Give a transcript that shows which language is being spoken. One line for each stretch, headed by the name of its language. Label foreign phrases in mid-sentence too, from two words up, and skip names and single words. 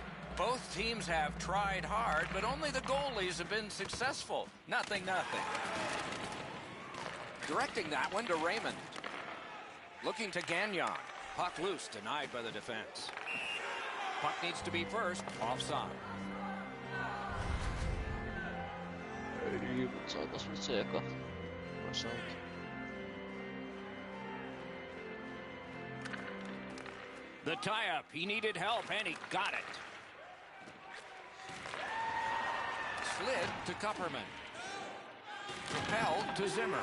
English: Both teams have tried hard, but only the goalies have been successful. Nothing. Directing that one to Raymond. Looking to Gagnon. Puck loose, denied by the defense. Puck needs to be first, offside.
Finnish: Ei, mut saatais nyt se eka.
English: The tie-up. He needed help, and he got it. Slid to Kupperman. Propelled to Zimmer.